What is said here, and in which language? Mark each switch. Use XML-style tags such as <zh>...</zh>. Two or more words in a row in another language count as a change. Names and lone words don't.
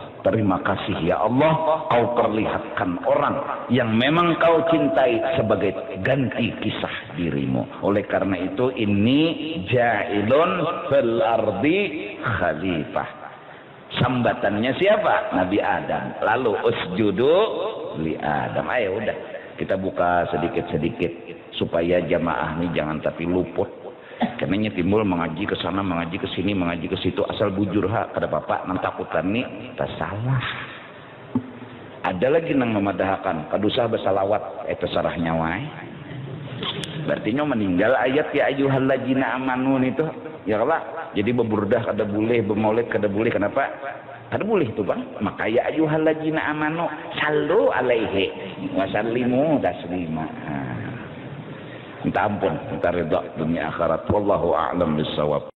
<id>Terima kasih ya Allah, kau perlihatkan orang yang memang kau cintai sebagai ganti kisah dirimu. Oleh karena itu ini</id> <ar>جاعل في الأرض خليفة.</ar> <bjn>Sambatannya siapa? Nabi Adam.</bjn> <ar>Lalu اسجدوا لآدم.</ar> <bjn>Ayo udah kita buka sedikit-sedikit supaya jamaah ini jangan tapi luput. Karena timbul mengaji ke sana, mengaji ke sini, mengaji ke situ, asal bujur ha kada bapak nang takutan ni tak salah. Ada lagi nang memadahkan kadusah bersalawat terserah nyawai. Berarti nyo meninggal ayat</bjn> <ar>يا أيها الذين آمنوا</ar> <bjn>itu</bjn> <ar>يا الله.</ar> <bjn>Jadi beburdah kada boleh, bermaulid kada boleh. Kenapa? Kada boleh itu bang.</bjn> <ar>Maka يا أيها الذين آمنوا صلوا عليه وسلموا تسليما.</ar> <id>Minta ampun, minta ridha dunia akhirat.</id> <ar>والله أعلم بالصواب.</ar>